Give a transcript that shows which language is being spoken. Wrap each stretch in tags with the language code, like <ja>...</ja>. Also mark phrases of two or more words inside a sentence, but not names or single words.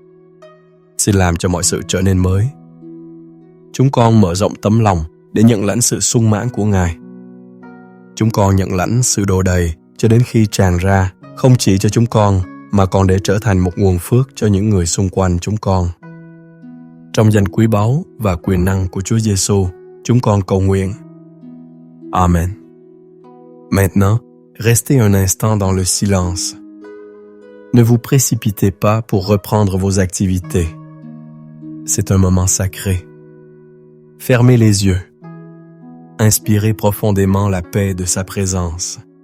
<vi>Xin làm cho mọi sự trở nên mới. Chúng con mở rộng tấm lòng để nhận lãnh sự sung mãn của Ngài. Chúng con nhận lãnh sự đổ đầy cho đến khi tràn ra, không chỉ cho chúng con, mà còn để trở thành một nguồn phước cho những người xung quanh chúng con. Trong danh quý báu và quyền năng của Chúa Giêsu, chúng con cầu nguyện. Amen.</vi> <fr>Maintenant, restez un instant dans le silence. Ne vous précipitez pas pour reprendre vos activités. C'est un moment sacré. Fermez les yeux. Inspirez profondément la paix de sa présence.</fr>